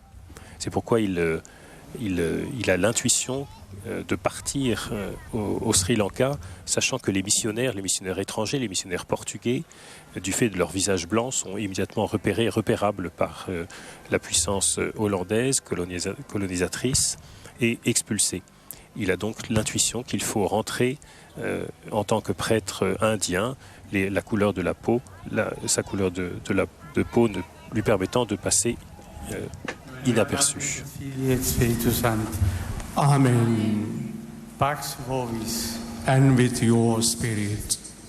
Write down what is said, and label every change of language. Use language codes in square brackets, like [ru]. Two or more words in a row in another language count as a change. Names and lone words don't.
[fr] C'est pourquoi il a l'intuition de partir au Sri Lanka, sachant que les missionnaires étrangers, les missionnaires portugais, du fait de leur visage blanc, sont immédiatement repérables par la puissance hollandaise, colonisatrice, et expulsés. Il a donc l'intuition qu'il faut rentrer en tant que prêtre indien, la couleur de la peau, sa couleur de peau lui permettant de passer inaperçu. [la] Amen. Pax vobis. [en] And with your spirit.